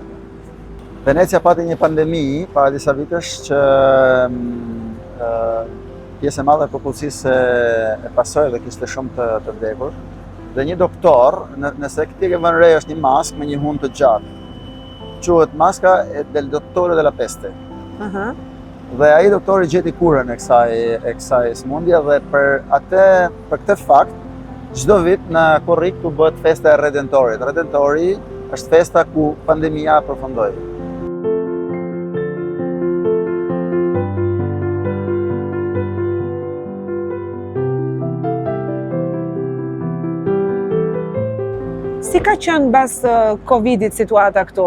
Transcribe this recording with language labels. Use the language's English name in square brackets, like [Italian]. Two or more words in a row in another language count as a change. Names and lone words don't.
[Albanian] Venecia pati një pandemi para disa vitesh që pjesë e madhe e popullsisë e pasoi dhe kishte shumë të vdekur. Dhe një doktor, nëse këti ke vënë re është një maskë me një hund të gjatë. Quhet maska [Italian] del dottore della peste. [Albanian] Dhe ai doktori gjeti kurën e kësaj sëmundje dhe për këtë fakt çdo vit në Korrik tu bëhet festa e Redentorit. Redentori është festa ku pandemia përfundoi. Si ka qenë bas Covidit situata këtu?